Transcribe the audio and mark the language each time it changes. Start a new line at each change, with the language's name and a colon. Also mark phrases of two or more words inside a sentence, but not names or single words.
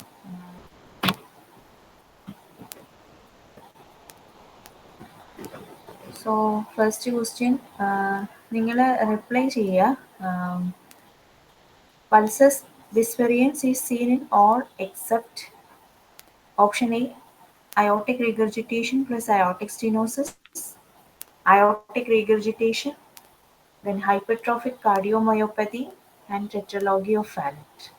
English: so first question
Malayalam: നിങ്ങൾ റിപ്ലൈ ചെയ്യുക.
English: pulsus disvarians is seen in all except option A aortic regurgitation plus aortic stenosis, aortic regurgitation, then hypertrophic cardiomyopathy and tetralogy of Fallot.